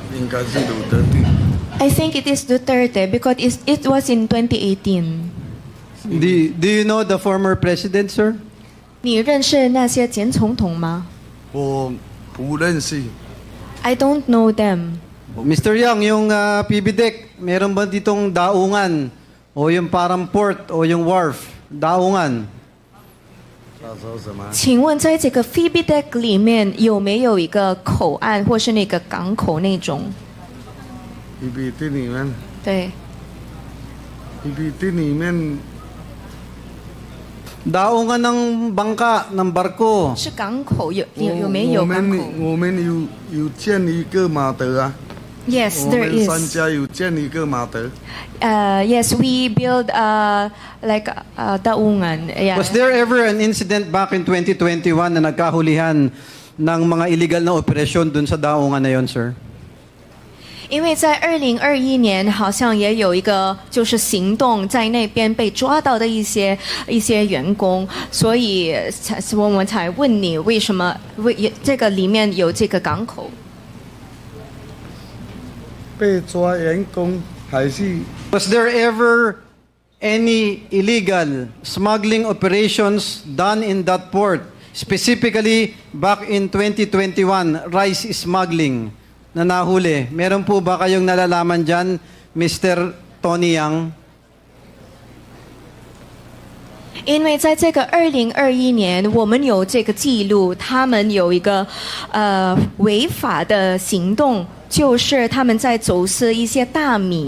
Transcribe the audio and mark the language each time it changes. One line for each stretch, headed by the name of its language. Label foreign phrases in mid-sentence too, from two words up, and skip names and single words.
Chinese: 应该是鲁德地。
English: I think it is Duterte because it was in 2018. Do you know the former president, sir?
Chinese: 你认识那些前总统吗？我不认识。
English: I don't know them.
Filipino: Mr. Yang, yung PBDEC, meron ba ditong daungan? O yung parang port o yung wharf? Daungan?
Chinese: 请问在这个 FIBIDEC 里面有没有一个口岸或是那个港口那种？ PPT 里面。对。 PPT 里面。
Filipino: Daungan ng bangka, ng barko.
Chinese: 是港口有没有港口？我们有建一个码头啊。
English: Yes, there
Chinese: 我们
English: is.
Chinese: 三家有建一个码头。
English: Yes, we build like daungan. Yeah. Was there ever an incident back in 2021
Filipino: na nagkahulihan ng mga illegal na operasyon dun sa daungan na yon, sir?
Chinese: 因为在2021年好像也有一个就是行动在那边被抓到的一些员工，所以我们才问你为什么这个里面有这个港口？被抓员工还是
English: Was there ever any illegal smuggling operations done in that port? Specifically, back in 2021, rice smuggling
Filipino: na nahuli. Meron po ba kayong nalalaman dyan, Mr. Tony Yang?
Chinese: 因为在这个2021年，我们有这个记录，他们有一个违法的行动，就是他们在走私一些大米。